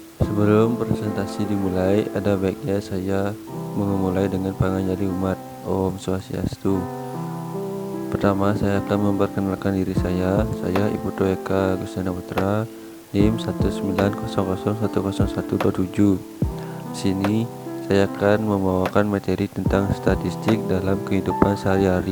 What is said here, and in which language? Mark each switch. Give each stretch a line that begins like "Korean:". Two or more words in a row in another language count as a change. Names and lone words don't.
Indonesian: Sebelum presentasi dimulai, ada baiknya saya memulai dengan pengajari umat. Om Swastiastu. Pertama, saya akan memperkenalkan diri saya. Saya Iputu Eka Gustina Putra, NIM 190010127. Di sini saya akan membawakan materi tentang statistik dalam kehidupan sehari-hari.